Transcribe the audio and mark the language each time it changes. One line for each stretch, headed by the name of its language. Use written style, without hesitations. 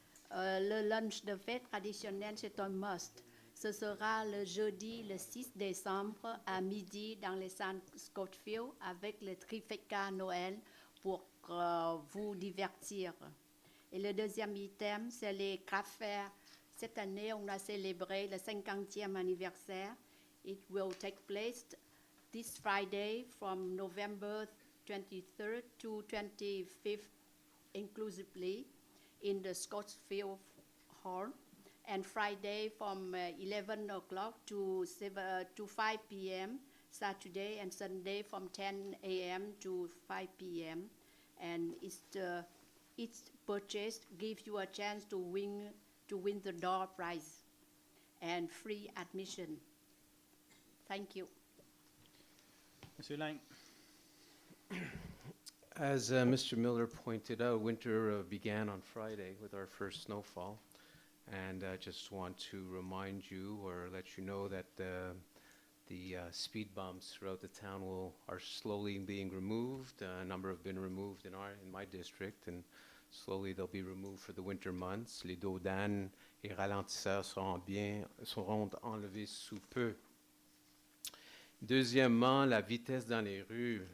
French: Le lunch de fête traditionnel, c'est un must. Ce sera le jeudi, le 6 décembre, à midi, dans le centre Scottfield, avec le trifecta Noël pour vous divertir. Et le deuxième item, c'est les cafés. Cette année, on a célébré le 50e anniversaire.
English: It will take place this Friday from November 23rd to 25th inclusively in the Scottsfield Hall, and Friday from 11 o'clock to 5 p.m., Saturday and Sunday from 10 a.m. to 5 p.m. And each purchase gives you a chance to win the door prize and free admission. Thank you.
French: Monsieur Lang.
English: As Mr. Miller pointed out, winter began on Friday with our first snowfall. And I just want to remind you or let you know that the speed bumps throughout the town are slowly being removed. A number have been removed in my district, and slowly they'll be removed for the winter months.
French: Les dodanes et ralentisseurs seront enlevés sous peu. Deuxièmement, la vitesse dans les rues.